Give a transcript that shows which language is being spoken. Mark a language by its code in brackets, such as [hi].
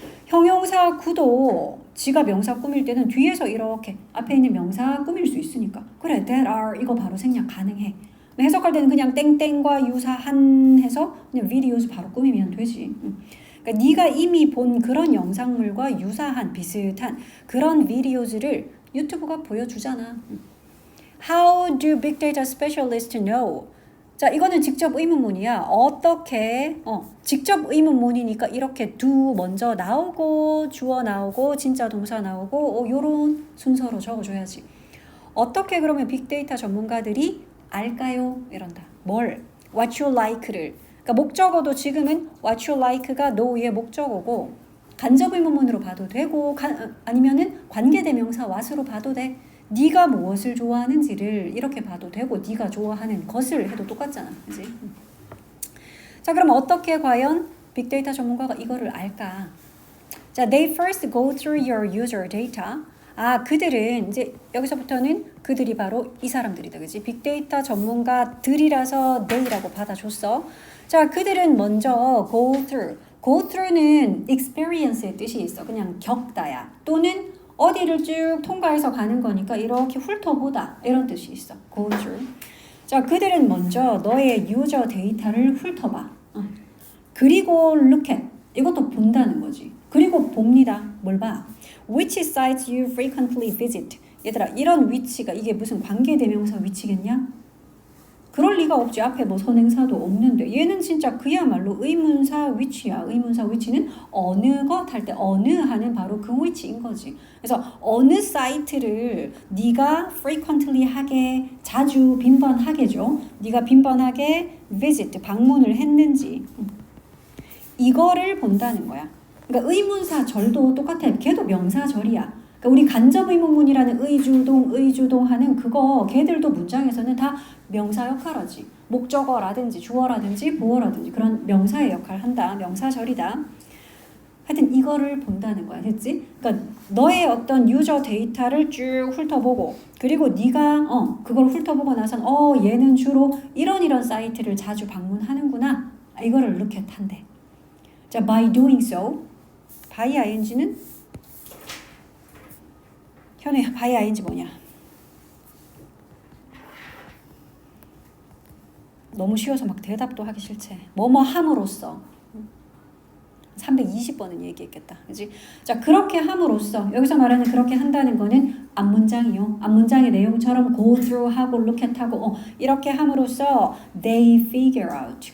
[ko] 형용사 구도 지가 명사 꾸밀 때는 뒤에서 이렇게 앞에 있는 명사 꾸밀 수 있으니까 그래 that are 이거 바로 생략 가능해. 해석할 때는 그냥 땡땡과 유사한 해서 그냥 videos 바로 꾸미면 되지. 그러니까 네가 이미 본 그런 영상물과 유사한 비슷한 그런 비디오즈를 유튜브가 보여주잖아. [en] How do big data specialists know? [ko] 자, 이거는 직접 의문문이야. 어떻게? 직접 의문문이니까 이렇게 do 먼저 나오고 주어 나오고 진짜 동사 나오고 요런 순서로 적어줘야지. 어떻게 그러면 빅데이터 전문가들이 알까요? 이런다. 뭘? [en] What you like [ko] 를. 그러니까 목적어도 지금은 [en] what you like [ko] 가 know의 목적어고 간접 의문문으로 봐도 되고 아니면은 관계대명사 what으로 봐도 돼. 네가 무엇을 좋아하는지를 이렇게 봐도 되고 네가 좋아하는 것을 해도 똑같잖아. 그지? 자, 그럼 어떻게 과연 빅데이터 전문가가 이거를 알까? 자, [en] they first go through your user data. [ko] 그들은 이제 여기서부터는 그들이 바로 이 사람들이다. 그지? 빅데이터 전문가들이라서 they라고 받아줬어. 자, 그들은 먼저 [en] go through. [ko] go through는 experience의 뜻이 있어. 그냥 겪다야. 또는 어디를 쭉 통과해서 가는 거니까 이렇게 훑어보다 이런 뜻이 있어. [en] go through. [ko] 자, 그들은 먼저 너의 유저 데이터를 훑어봐. 그리고 [en] look at. [ko] 이것도 본다는 거지. 그리고 봅니다. 뭘 봐? [en] Which sites you frequently visit. [ko] 얘들아, 이런 위치가 이게 무슨 관계대명사 위치겠냐? 그럴 리가 없지. 앞에 뭐 선행사도 없는데 얘는 진짜 그야말로 의문사 위치야. 의문사 위치는 어느 것 할 때 어느 하는 바로 그 위치인 거지. 그래서 어느 사이트를 네가 frequently 하게 자주 빈번하게죠. 네가 빈번하게 visit 방문을 했는지 이거를 본다는 거야. 그러니까 의문사 절도 똑같아. 걔도 명사절이야. 그러니까 우리 간접 의문문이라는 의주동 하는 그거 걔들도 문장에서는 다 명사 역할하지. 목적어라든지 주어라든지 보어라든지 그런 명사의 역할을 한다. 명사절이다. 하여튼 이거를 본다는 거야. 됐지? 그러니까 너의 어떤 유저 데이터를 쭉 훑어보고 그리고 네가 그걸 훑어보고 나선 얘는 주로 이런 사이트를 자주 방문하는구나. 이거를 [en] look at [ko] 한대. 자, [en] by doing so. by ing [ko] 는 현우야, by ing 뭐냐? 너무 쉬워서 막 대답도 하기 싫지. 뭐뭐 함으로써 320번은 얘기했겠다. 그지? 자, 그렇게 함으로써 여기서 말하는 그렇게 한다는 거는 앞문장이요. 앞문장의 내용처럼 [en] go through [ko] 하고 [en] look at [ko] 하고 이렇게 함으로써 [en] they figure out.